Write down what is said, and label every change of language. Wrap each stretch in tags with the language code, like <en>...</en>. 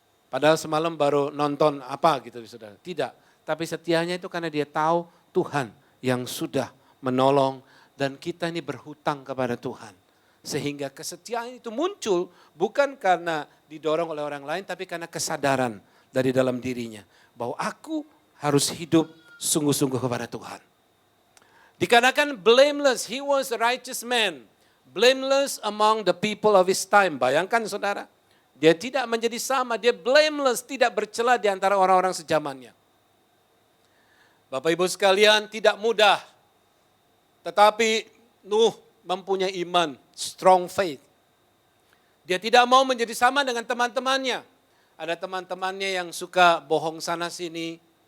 <id>Padahal semalam baru nonton apa gitu saudara. Tidak, tapi setianya itu karena dia tahu Tuhan yang sudah menolong. Dan kita ini berhutang kepada Tuhan. Sehingga kesetiaan itu muncul bukan karena didorong oleh orang lain, tapi karena kesadaran dari dalam dirinya. Bahwa aku harus hidup sungguh-sungguh kepada Tuhan. Dikatakan</id> <en>blameless, he was a righteous man. Blameless among the people of his time.</en> <id>Bayangkan saudara, dia tidak menjadi sama, dia blameless, tidak bercela di antara orang-orang sejamannya. Bapak Ibu sekalian, tidak mudah. Tetapi Nuh mempunyai iman,</id> <en>strong faith.</en> <id>Dia tidak mau menjadi sama dengan teman-temannya. Ada teman-temannya yang suka bohong sana sini.</id>